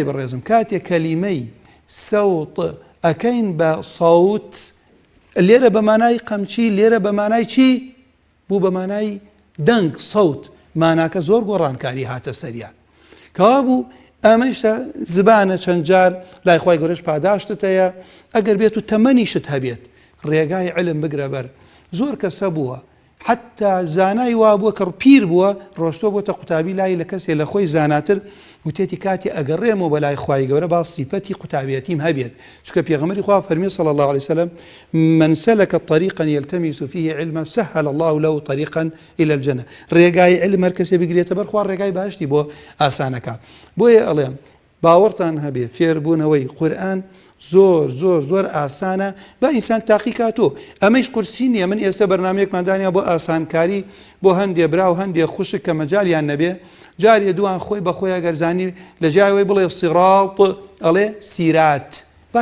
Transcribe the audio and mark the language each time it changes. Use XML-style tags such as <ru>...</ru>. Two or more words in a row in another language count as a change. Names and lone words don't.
<ckb>بەڕێزم کاتێک کەلیمەی سەوت ئەکەین بە سەوت لێرە بە مانای قەمچی لێرە بە مانای چی بوو بە مانای دەنگ سەوت ماناکە زۆر گۆڕانکاری هاتە سەریان کەوا بوو ئەمەشتە زبانە چەند جار لای خۆی گەورەش پاداشتت هەیە ئەگەر بێت و تەمەنیشت هەبێت ڕێگای علم بگرە بەر زۆر کەسە بووە حتى زانای وابووە کە پیر بووە ڕۆشتۆ بۆتە قوتابی لای لە کەسێ لە خۆی زاناتر وتێتی کاتی ئەگەڕێمەوە بەلای خوای گەورە با صیفەتی قوتابیەتیم هەبێت چونکە پێغەمبەری خوا فەرمی</ckb> <ar>صلی الله عليه وسلم من سلك طريقا يلتمس فيه علما سهل الله له طريقا الى الجنه</ar> <ckb>ڕێگای علم هەر کەسێ بگرێتە بەر خوا ڕێگای باشتی بۆ ئاسانەکە بۆیە ئەڵێم باوەڕتان هەبێ فێربوونەوەی قورئان زۆر زۆر زۆر ئاسانە با ئینسان تاقیکاتۆ ئەمەش قورسی نییە من ئێستا بەرنامەیەکماندانیا بۆ ئاسانکاری بۆ هەندێ برا و هەندێ خوشک کە مەجالیان نەبێ جارێ دوان خۆی بەخۆی گەرزانی لە جایەوەی بڵێ سیڕاڵ ئەڵێ سیرات با</ckb>